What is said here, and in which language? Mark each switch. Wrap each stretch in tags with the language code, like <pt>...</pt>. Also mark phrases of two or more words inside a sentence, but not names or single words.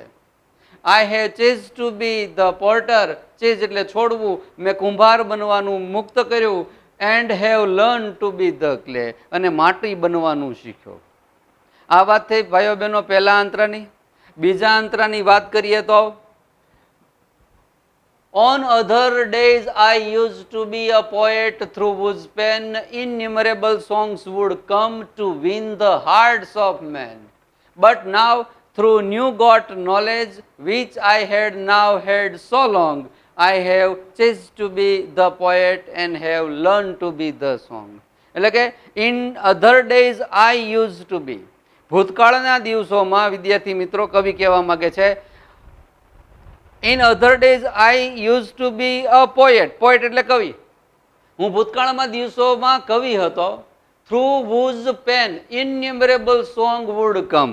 <en>I have ceased to be the potter.</en> <gu>ચીઝ એટલે છોડવું. મેં કુંભાર બનવાનું મુક્ત કર્યું.</gu> <en>and have learn to be the clay.</en> <gu>અને માટી બનવાનું શીખ્યો. આ વાત થઈ ભાઈઓ બહેનો પહેલા અંતરાની. બીજા અંતરાની વાત કરીએ તો,</gu> <en>on other days I used to be a poet through whose pen innumerable songs would come to win the hearts of men. But now through new got knowledge which I had now had so long, I have ceased to be the poet and have learned to be the song.</en> <gu>એટલે કે</gu> <en>in other days I used to be.</en> <gu>ભૂતકાળના દિવસોમાં વિદ્યાર્થી મિત્રો કવિ કહેવા માંગે છે,</gu> <en>in other days I use to be a poet.</en> <gu>પોએટ એટલે કવિ. હું ભૂતકાળમાં દિવસોમાં કવિ હતો.</gu> <en>through whose pen innumerable song would come.</en>